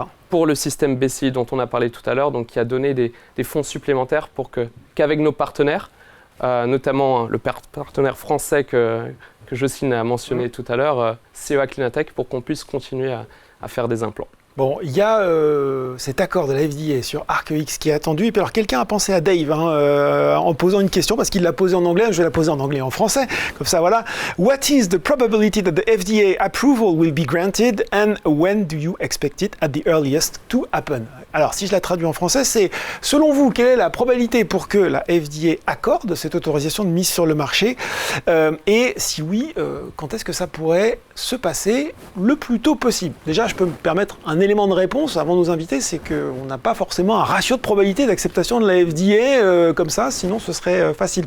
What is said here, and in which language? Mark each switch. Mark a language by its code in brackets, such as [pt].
[fr] pour le système BCI dont on a parlé tout à l'heure, donc qui a donné des fonds supplémentaires pour qu'avec nos partenaires, notamment le partenaire français que Jocelyne a mentionné tout à l'heure, CEA Clinatech, pour qu'on puisse continuer à faire des implants. Bon, il y a cet accord de la FDA sur ArcEX qui est attendu. Et puis alors, quelqu'un a pensé à Dave en posant une question, parce qu'il l'a posée en anglais, je vais la poser en anglais et en français. Comme ça, voilà. [en] What is the probability that the FDA approval will be granted and when do you expect it at the earliest to happen? [fr] Alors, si je la traduis en français, c'est selon vous, quelle est la probabilité pour que la FDA accorde cette autorisation de mise sur le marché? Et si oui, quand est-ce que ça pourrait se passer le plus tôt possible? Déjà, je peux me permettre un élément de réponse avant nos invités, c'est qu'on n'a pas forcément un ratio de probabilité d'acceptation de la FDA comme ça, sinon ce serait facile.